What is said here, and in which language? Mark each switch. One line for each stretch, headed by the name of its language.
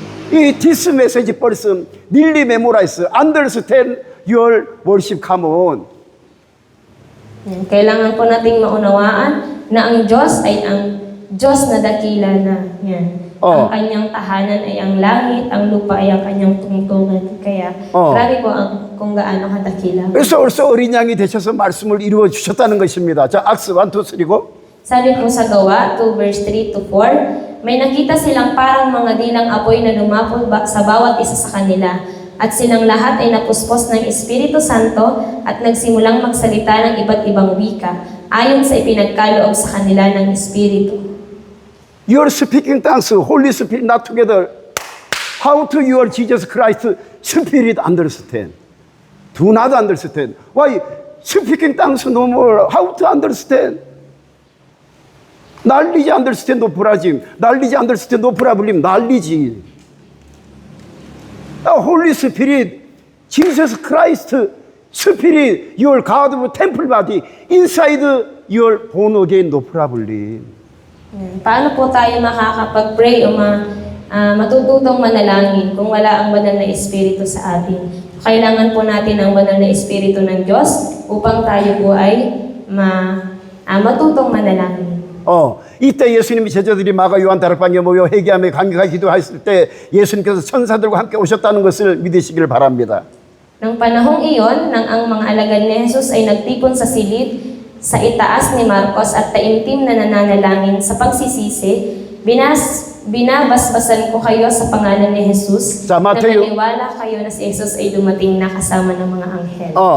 English: This message person really memorize, understand your worship. Come on.
Filipino: Kailangan po nating maunawaan na ang Diyos ay ang Diyos na dakila na. Yan. Ang kanyang tahanan ay ang langit, ang lupa ay ang kanyang tungtungan. Kaya grabe po kung gaano kadakila.
Korean: 그래서 벌써 어린 양이 되셔서 말씀을 이루어 주셨다는 것입니다. 자, 악스 1, 2, 3 고.
Filipino: Sabi po sa Gawa 2 verse 3 to 4, may nakita silang parang mga dilang apoy na lumapol sa bawat isa sa kanila. At silang lahat ay napuspos ng Espiritu Santo at nagsimulang magsalita ng iba't ibang wika, ayon sa ipinagkaloob sa kanila ng Espiritu.
English: Your speaking tongues, Holy Spirit not together. How to your Jesus Christ Spirit understand? Do not understand. Why speaking tongues no more? How to understand? Knowledge understand no problem. Knowledge understand no problem. Knowledge. The Holy Spirit, Jesus Christ Spirit, your God of temple body, inside your born again no problem.
Filipino: Paano po tayo makakapag-pray o matututong manalangin kung wala ang banal na Espiritu sa atin? Kailangan po natin ang banal na Espiritu ng Diyos upang tayo po ay matutong manalangin.
Korean: 이때 예수님이 제자들이 마가 요한 다락방에 모여 회개하며 감격하게 기도했을 때 예수님께서 천사들과 함께 오셨다는 것을 믿으시기를 바랍니다.
Filipino: Nang panahong iyon, nang ang mga alagad ni Jesus ay nagtipon sa silid sa itaas ni Marcos at taimtim na nananalangin sa pagsisisi, binabasbasan ko kayo sa pangalan ni Jesus na naniwala kayo na si Jesus ay dumating na kasama ng mga anghel.